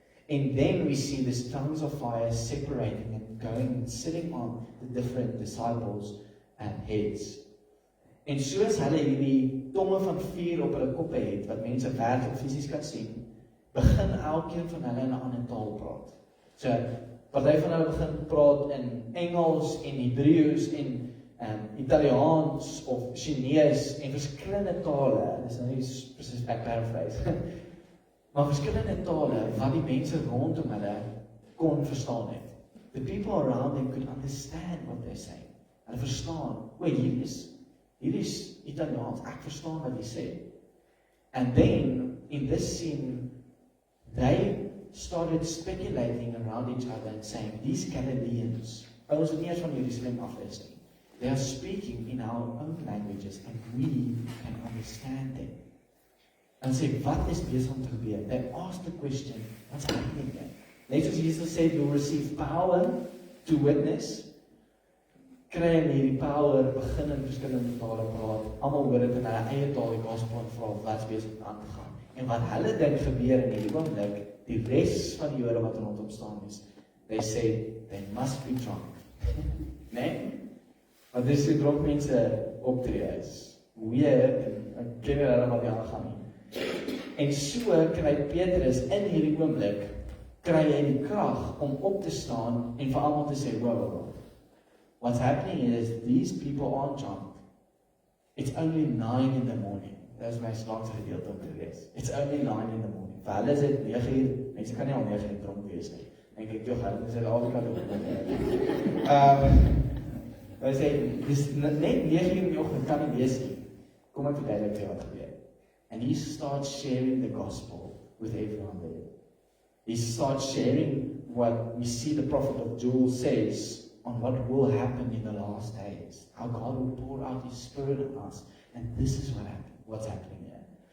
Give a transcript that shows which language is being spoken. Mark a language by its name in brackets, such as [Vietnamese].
[English] And then we see this tongues of fire separating and going and sitting on the different disciples and heads. [Afrikaans] En soos hulle hierdie tonge van vuur op hulle koppe het, wat mense werklik fisies kan sien, begin elkeen van hulle in 'n ander taal praat. So, party van hulle begin praat in Engels en Hebreëus en Italiaans of Chinees en verskillende tale. Dis nou nie presies ek paraphrase. Maar verskillende tale wat die mense rondom hulle kon verstaan het. [English] The people around them could understand what they're saying. [Afrikaans] Hulle verstaan, hier is Italiaans, ek verstaan wat hy sê. [English] And then, in this scene, they started speculating around each other and saying, these Galileans, [Afrikaans] ons nie eers van Jerusalem af is nie, [English] they are speaking in our own languages and we can understand them. [Afrikaans] En sê, wat is besig om te gebeur? [English] They asked the question, what's happening there? [Afrikaans] Net soos Jesus sê, [English] you'll receive power to witness, [Afrikaans] kry hulle hierdie power, begin in verskillende tale praat, almal hoor dit in hulle eie taal, die gospel en vra wat's besig om aan te gaan. En wat hulle dink gebeur in hierdie oomblik, die res van die Jode wat rondom staan is, [English] they say, they must be drunk. [Afrikaans] Nee? Want dis hoe dronk mense optree is. Weird, en ek ken hulle wat die aangaan nie. En so kry Petrus in hierdie oomblik, kry hy die krag om op te staan en vir almal te sê, wow. [English] What's happening is these people aren't drunk. It's only 9 in the morning. [Afrikaans] Dis my slagse gedeelte om te lees. [English] It's only 9 in the morning. [Afrikaans] Vir hulle is dit 9 uur. Mense kan nie al 9 uur dronk wees nie. Dink ek tog hulle is al Afrika doen. Hy sê dis net 9 uur in die oggend kan nie wees nie. Kom ek verduidelik vir wat gebeur. [English] And he starts sharing the gospel with everyone there. He starts sharing what we see the prophet of Joel says on what will happen in the last days. How God will pour out His Spirit on us. And this is what's happening here.